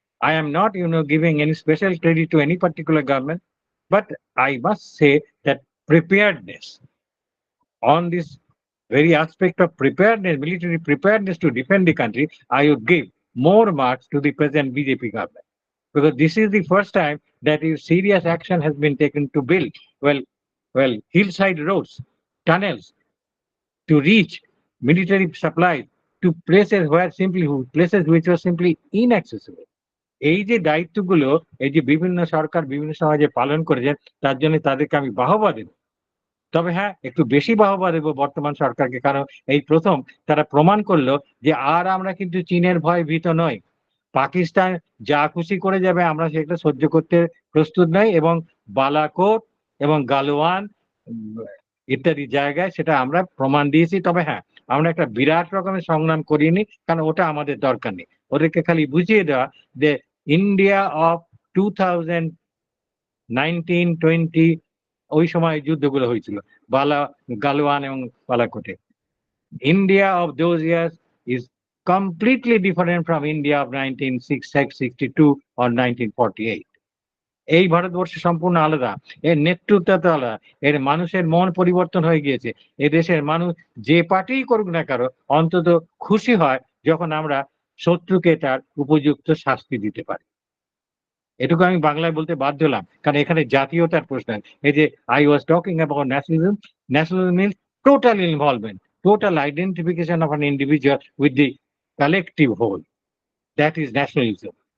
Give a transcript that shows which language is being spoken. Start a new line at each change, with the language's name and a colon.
English: I am not, giving any special credit to any particular government, but I must say that preparedness on this very aspect of preparedness, military preparedness to defend the country, I would give more marks to the present BJP government. Because this is the first time that serious action has been taken to build, hillside roads, tunnels, to reach military supplies to places which were simply inaccessible.
Bangla: এই যে দায়িত্বগুলো এই যে বিভিন্ন সরকার বিভিন্ন সময় যে পালন করেছেন তার জন্য তাদেরকে আমি বাহবা দেব। তবে হ্যাঁ, একটু বেশি বাহবা দেব বর্তমান সরকারকে, কারণ এই প্রথম তারা প্রমাণ করলো যে আর আমরা কিন্তু চীনের ভয় ভীত নই। পাকিস্তান যা খুশি করে যাবে আমরা সেটা সহ্য করতে প্রস্তুত নই, এবং বালাকোট এবং গালওয়ান ইত্যাদি জায়গায় সেটা আমরা প্রমাণ দিয়েছি। তবে হ্যাঁ, আমরা একটা বিরাট রকমের সংগ্রাম করিনি, কারণ ওটা আমাদের দরকার নেই। ওদেরকে খালি বুঝিয়ে দেওয়া যে
English: India of 2019-20
Bangla: ওই সময় যুদ্ধগুলো হয়েছিল গালওয়ান এবং বালাকোটে।
English: India of those years is completely different from India of 1962 or 1948.
Bangla: এই ভারতবর্ষ সম্পূর্ণ আলাদা, এর নেতৃত্ব তো আলাদা, এর মানুষের মন পরিবর্তন হয়ে গিয়েছে। এ দেশের মানুষ যে পার্টিই করুক না কারো অন্তত খুশি হয় যখন আমরা শত্রুকে তার উপযুক্ত শাস্তি দিতে পারি। এটুকু আমি বাংলায় বলতে বাধ্য হলাম, কারণ এখানে জাতীয়তার প্রশ্ন। এই যে
English: I was talking about nationalism, nationalism means total involvement, total identification of an individual with the collective whole. That is nationalism.